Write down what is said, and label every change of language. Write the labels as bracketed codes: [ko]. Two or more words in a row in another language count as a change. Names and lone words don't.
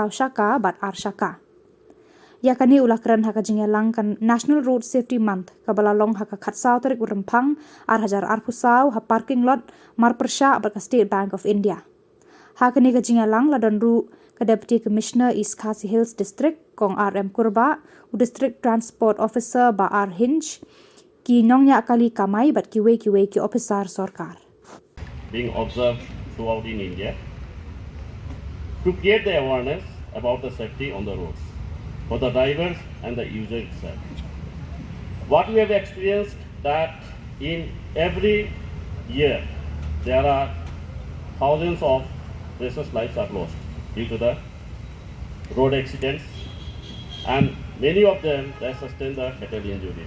[kha] shaka bat ar shaka yakani ulakran haka jingelang kan National Road Safety Month kabala long haka khatsau tarik urempang 8,000 arpusau ha [en] parking lot [kha] marpersha abaka State Bank of India hakani ka jingelang ladon ru ka [en] Deputy Commissioner [kha] East Khasi Hills District kong RM Kurba u [en] District Transport Officer [kha] ba R Hinch ki nongnya kali kamai bat kiwe ki officer sarkar [en] being observed throughout in India to create the awareness about the safety on the roads for the drivers and the user itself. What we have experienced that in every year there are thousands of precious lives are lost due to the road accidents, and many of them they sustain the fatal injuries.